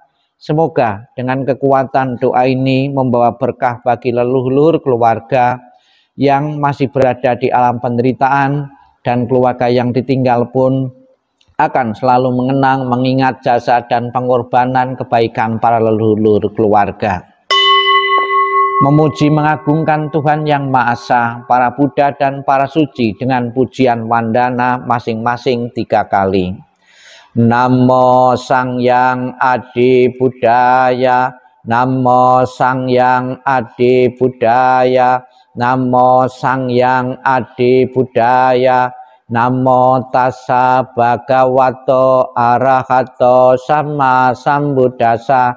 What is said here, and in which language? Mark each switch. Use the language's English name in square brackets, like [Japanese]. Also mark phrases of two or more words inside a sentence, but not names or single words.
[Indonesian] Semoga dengan kekuatan doa ini membawa berkah bagi leluhur keluarga yang masih berada di alam penderitaan, dan keluarga yang ditinggal pun akan selalu mengenang, mengingat jasa dan pengorbanan kebaikan para leluhur keluarga. Memuji mengagungkan Tuhan Yang Maha Esa, para Buddha dan para suci dengan pujian wandana masing-masing 3 kali. [Pali] Namo Sangyang Adi Buddhaya, Namo Sangyang Adi Buddhaya, Namo Sangyang Adi Buddhaya, Namo Tassa Bhagavato Arahato Sama Sambuddhassa,